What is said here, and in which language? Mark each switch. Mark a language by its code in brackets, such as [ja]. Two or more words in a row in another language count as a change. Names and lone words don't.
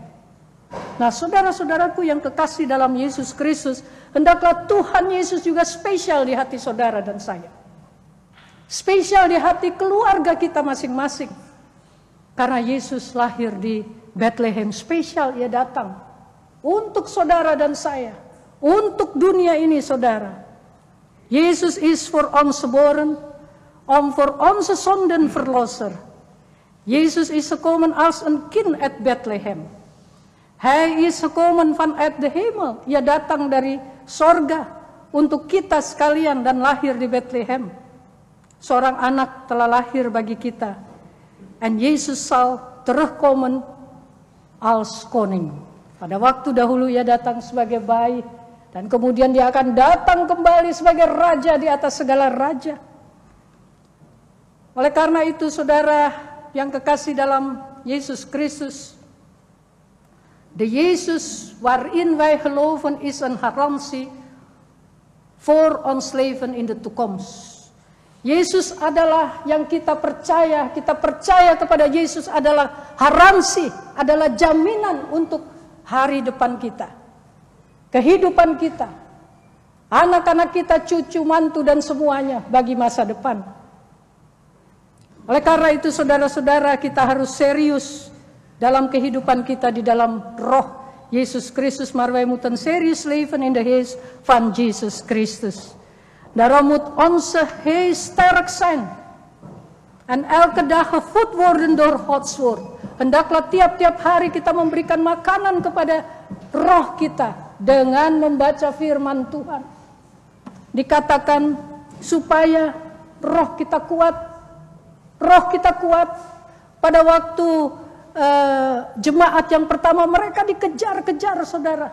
[id] Nah, saudara-saudaraku yang kekasih dalam Yesus Kristus, hendaklah Tuhan Yesus juga spesial di hati saudara dan saya. Spesial di hati keluarga kita masing-masing. Karena Yesus lahir di Bethlehem, spesial ia datang untuk saudara dan saya, untuk dunia ini, saudara. [nl] Jezus is voor ons geboren, om voor onze zonden verlosser. Jezus is gekomen als een kind uit Bethlehem. Hij is gekomen vanuit de hemel. [id] Ia datang dari sorga untuk kita sekalian dan lahir di Bethlehem. Seorang anak telah lahir bagi kita. [nl] En Jezus zal terugkomen als koning. [id] Pada waktu dahulu ia datang sebagai bayi. Dan kemudian dia akan datang kembali sebagai raja di atas segala raja. Oleh karena itu, saudara yang kekasih dalam Yesus Kristus, [nl] de Jezus waarin wij geloven is een garantie voor ons leven in de toekomst. [id] Yesus adalah yang kita percaya kepada Yesus adalah garansi, adalah jaminan untuk hari depan kita, kehidupan kita, anak-anak kita, cucu, mantu, dan semuanya bagi masa depan. Oleh karena itu, saudara-saudara, kita harus serius dalam kehidupan kita di dalam roh Jesus Christus [nl] maar wij moeten serieus leven in de geest van Jesus Christus. Daarom moet onze geest sterk zijn. En elke dag gevoed worden door Gods woord. [id] Hendaklah tiap-tiap hari kita memberikan makanan kepada roh kita dengan membaca firman Tuhan. Dikatakan supaya roh kita kuat. Roh kita kuat. Pada waktu jemaat yang pertama mereka dikejar-kejar, saudara.